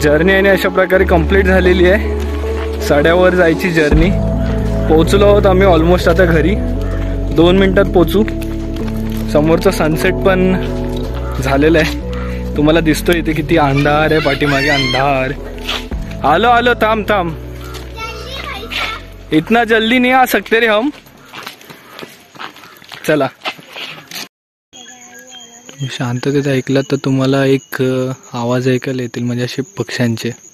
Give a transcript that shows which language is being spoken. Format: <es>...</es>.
<mr>Journey आणि अशा प्रकारे कंप्लीट झालेली आहे. सड्यावर जायची जर्नी. पोहोचलो आहोत आम्ही ऑलमोस्ट आता घरी. 2 मिनिटात पोचू. समोरचं सनसेट पण झालेलं आहे. तुम्हाला दिसतोय इथे किती अंधार आहे. पाठीमागे अंधार. आलो आलो, थांब थांब.</mr> <hi>इतना जल्दी नहीं आ सकते रे हम.</hi> <mr>चला. शांततेत ऐकला तर तुम्हाला एक आवाज ऐकायला येतील, म्हणजे असे पक्ष्यांचे.</mr>